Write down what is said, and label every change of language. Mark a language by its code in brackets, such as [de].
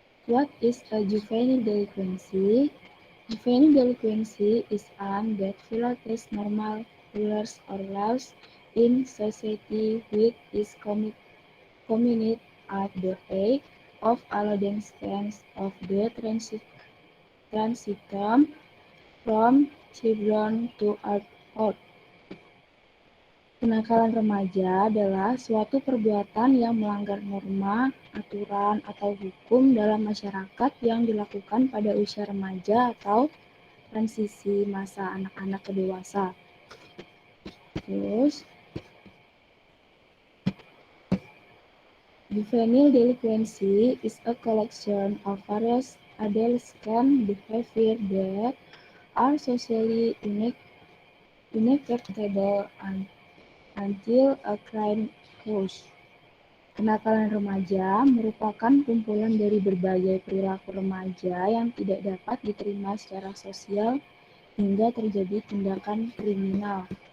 [en] What is a juvenile delinquency? Juvenile delinquency is an that violates normal rules or laws in society which is committed at the age of adolescence of the transition from children to adult. [id] Kenakalan remaja adalah suatu perbuatan yang melanggar norma, aturan, atau hukum dalam masyarakat yang dilakukan pada usia remaja atau transisi masa anak-anak ke dewasa. Terus, [en] juvenile delinquency is a collection of various adolescent behavior that are socially unacceptable until a crime occurs. [id] Kenakalan remaja merupakan kumpulan dari berbagai perilaku remaja yang tidak dapat diterima secara sosial hingga terjadi tindakan kriminal.